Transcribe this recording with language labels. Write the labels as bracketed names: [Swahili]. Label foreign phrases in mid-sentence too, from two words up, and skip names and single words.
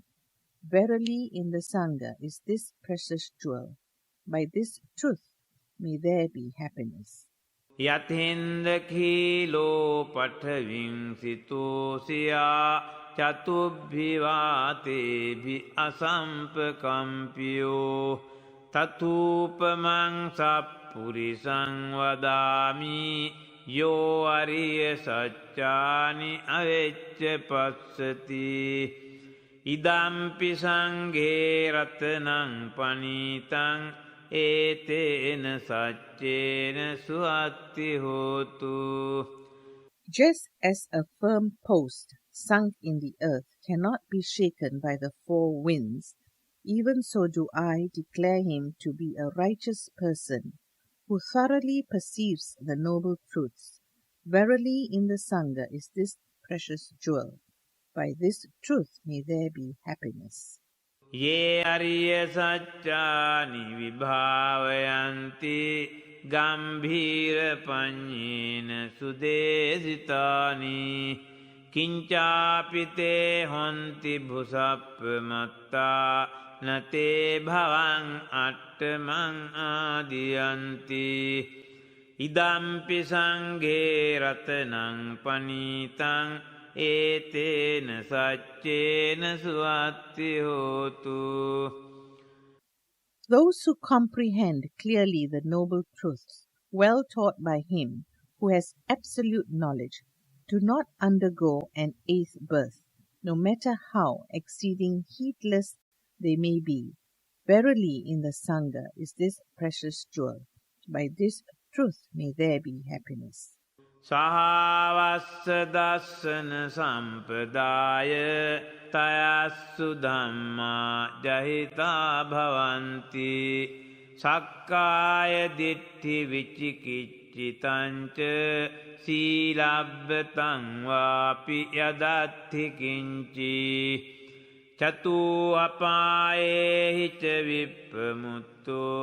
[English] Verily, in the Sangha is this precious jewel. By this truth may there be happiness. [Pali] යතින්දකීලෝ පඨවින් සිතෝසියා චතුබ්භිවාතේභි අසම්පකම්පියෝ තතූපමං සප්පුරිසං වදාමි යෝ අරිය සච්චානි අවෙච්ච පස්සති ඉදම්පි සංඝේ රතනං පනීතං ඒතේන සච්චේන සුවත්ති හෝතු. [English] Just as a firm post sunk in the earth cannot be shaken by the four winds, even so do I declare him to be a righteous person who thoroughly perceives the noble truths. Verily in the Sangha is this precious jewel. By this truth may there be happiness. [Pali] Ye ariya saccani vibhavayanti gambhira panyena sudesitani kinchapite honti bhusappamatta nate bhavan attamang adiyanti idampi sanghe ratanang panitang ඒතේන සච්චේන සුවත්ති හෝතු. [English] Those who comprehend clearly the noble truths, well taught by him who has absolute knowledge, do not undergo an eighth birth, no matter how exceeding heedless they may be. Verily in the Sangha is this precious jewel. By this truth may there be happiness. [Pali] සහවස්ස දස්සන සම්පදාය තයස්සු ධම්මා ජහිතා භවන්ති සක්කාය දිට්ඨි විචිකිච්ඡිතංච සීලබ්බතං වාපි යදත්ථි කිංචි චතු අපායේහි ච විප්පමුත්තෝ